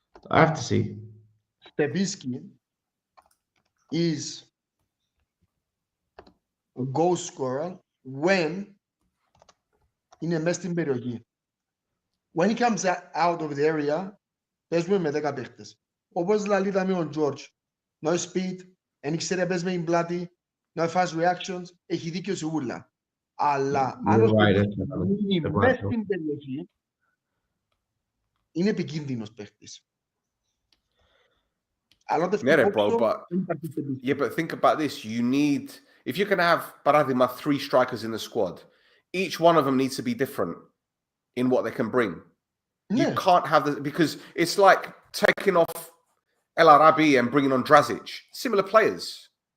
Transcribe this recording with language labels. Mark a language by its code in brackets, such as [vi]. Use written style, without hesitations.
[en] I have to see. Stefanos is a goal scorer when [el] είναι μέσα στην περιοχή. [en] When he comes out of the area, [el] παίζουμε με 10 παίχτες. Όπως δηλαδή είδαμε ο George. [en] No speed, [el] δεν ήξερε παίζουμε την πλάτη, [en] no fast reactions, [el] έχει δίκιο σε ούλα. Αλλά αν είναι μέσα στην περιοχή, είναι επικίνδυνος παίχτης. [en] But think about this. You need, if you're going to have, Paradigma, 3 strikers in the squad, each one of them needs to be different in what they can bring. You can't have this, because it's like taking off El Arabi and bringing on Drazic. Similar players.